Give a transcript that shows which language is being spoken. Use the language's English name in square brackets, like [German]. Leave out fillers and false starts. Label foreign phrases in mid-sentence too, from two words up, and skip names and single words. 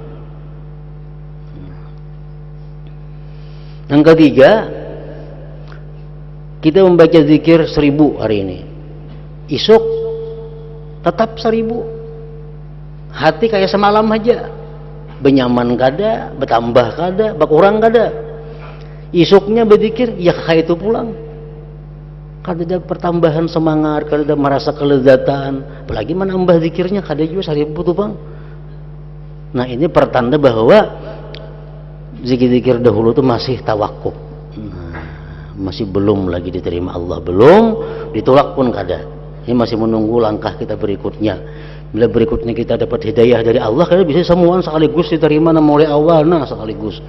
[Indonesian] Yang ketiga, kita membaca zikir 1000 hari ini, esok tetap 1000, hati kayak semalam aja, benyaman kada, bertambah kada, berkurang kada. Esoknya berzikir ya kayak itu pulang, kada ada pertambahan semangat, kada ada merasa kelezatan, apalagi menambah zikirnya kada juga 1000 tuh bang. Nah, ini pertanda bahwa zikir-zikir dahulu itu masih tawakuf, masih belum lagi diterima Allah, belum ditolak pun kada. Ini masih menunggu langkah kita berikutnya. Bila berikutnya kita dapat hidayah dari Allah, kita bisa semua sekaligus diterima oleh Allah, nah sekaligus.